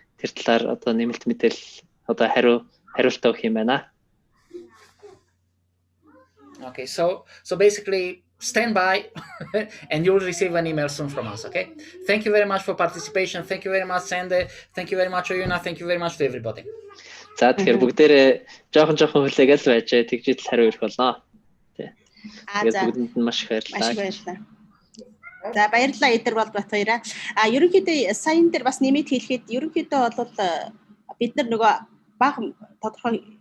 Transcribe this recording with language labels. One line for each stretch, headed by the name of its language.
Mongolian: Тэр талаар одоо нэмэлт мэдээлэл одоо хариултаа өгөх юм байна.
English: Okay, so basically stand by and you'll receive an email soon from us, okay? Thank you very much for participation. Thank you very much, Sande. Thank you very much, Oyuna. Thank you very much to everybody.
Mongolian: За тэгэхээр бүгдээрээ жоохон хүлээгээл байж тэгжидэл хариу ирэх болно. Тий. Тэгээд бүгдэнд нь маш их баярлалаа. За баярлалаа Эдэр бол бат хоёраа. Ерөнхийдөө сайн дээр бас нэмэт хэлэхэд ерөнхийдөө бол бид нар нөгөө баг тодорхой